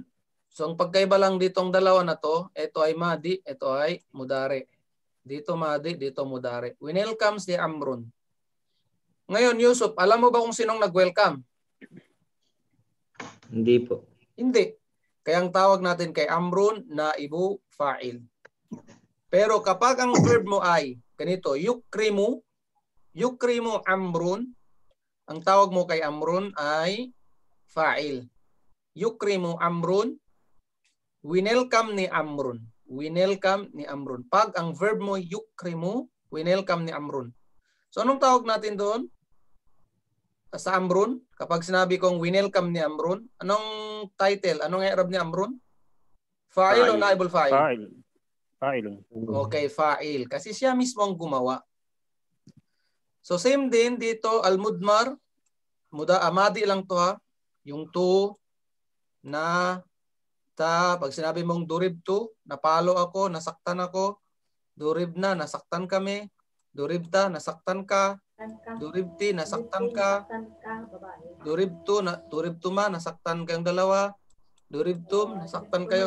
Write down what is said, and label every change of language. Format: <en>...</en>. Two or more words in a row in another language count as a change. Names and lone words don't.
<tl>So ang pagkaiba lang ditong dalawa na to, ito ay madi, ito ay mudare. Dito madi, dito mudare. Winelcome si Amrun. Ngayon, Yusuf, alam mo ba kung sinong nag-welcome? Hindi po. Hindi. Kaya ang tawag natin kay Amrun,</tl> <ar>نائب فاعل.</ar> <tl>Pero kapag ang verb mo ay, ganito, yukrimu Amrun, ang tawag mo kay Amrun ay fa'il. Yukrimu Amrun, winelcome ni Amrun. Winelcome ni Amrun. Pag ang verb mo yukrimu, winelcome ni Amrun. So anong tawag natin doon? sa Amrun? Kapag sinabi kong winelcome ni Amrun, anong title? Anong i'rab ni Amrun? Fa'il o</tl> <ar>نائب الفاعل?</ar> <tl>Fa'il. Fa'ilun. Okay, fa'il. Kasi siya mismo ang gumawa. So same din dito, al-mudmar, amadi lang to ha. Yung to, na, ta, pag sinabi mong durib to, napalo ako, nasaktan ako, durib na, nasaktan kami, durib ta, nasaktan ka, durib ti, nasaktan ka, durib to ma, nasaktan kayong dalawa, durib to, nasaktan kayo.</tl>